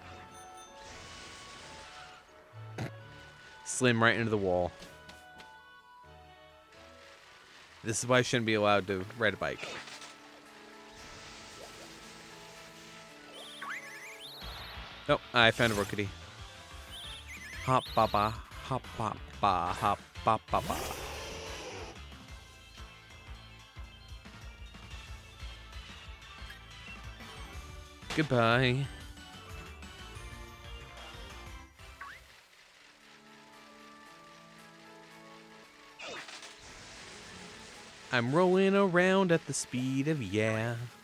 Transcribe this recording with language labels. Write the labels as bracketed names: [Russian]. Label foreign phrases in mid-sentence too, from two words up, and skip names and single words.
[English] Slam right into the wall. This is why I shouldn't be allowed to ride a bike. Oh, I found a rookity. Hop ba ba, hop ba ba, hop ba ba ba. Goodbye. I'm rolling around at the speed of yeah.